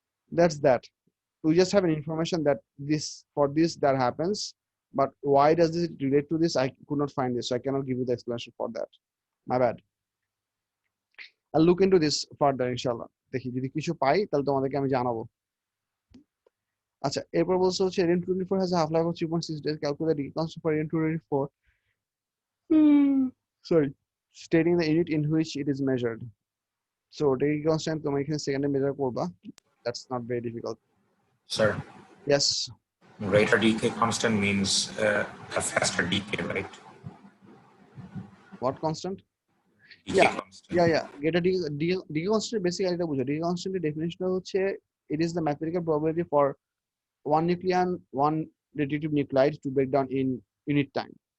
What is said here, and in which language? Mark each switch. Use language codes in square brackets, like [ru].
[en] That's that. We just have an information that this that happens, but why does this relate to this? I could not find this, so I cannot give you the explanation for that. My bad. I'll look into this further, inshallah. [bn] দেখি যদি কিছু পাই তাহলে তোমাদেরকে আমি জানাবো। আচ্ছা, এরপর বলছে হচ্ছে [en] radium 224 has a half-life of 3.6 days. Calculate the constant for radium 224. Sorry, stating the unit in which it is measured. [bn] So decay constant তোমরা এখানে সেকেন্ডে মেজার করবা. [en] That's not very difficult. Sir, Yes. greater decay constant means a faster decay, right? What constant? Decay constant. Yeah. Greater decay constant basically [bn] এটা বুঝো। [en] Decay constant এর definition হচ্ছে it is the mathematical probability for one nucleon, one radioactive nuclide to break down in unit time.